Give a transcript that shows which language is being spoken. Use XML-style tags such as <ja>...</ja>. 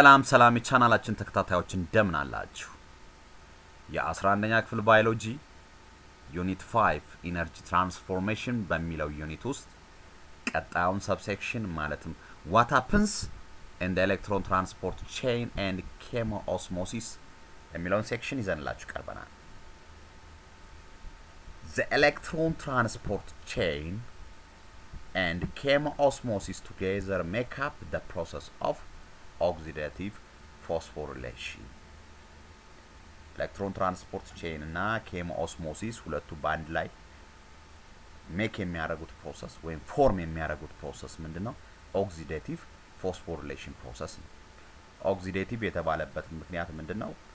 <am>ሰላም የቻናላችን ተከታታዮች እንደምን አላችሁ? የ11ኛ ክፍል ባዮሎጂ ዩኒት 5 ኢነርጂ ትራንስፎርሜሽን በሚለው ዩኒት ውስጥ ቀጣዩን ሰብሴክሽን ማለትም what happens in the electron transport chain and chemiosmosis የሚለውን ሴክሽን ይዘንላችሁ ቀርበናል።</am> <en>The electron transport chain and chemiosmosis together make up the process of oxidative phosphorylation. Electron transport chain</en> <am>እና chemiosmosis ሁለቱ ባንድ ላይ ሜክ የሚያደርጉት ፕሮሰስ ወይም ፎርም የሚያደርጉት ፕሮሰስ ምንድነው? ኦክሲዴቲቭ ፎስፎሪሌሽን ፕሮሰስ ነው። ኦክሲዴቲቭ የተባለበት ምክንያት ምንድነው?</am>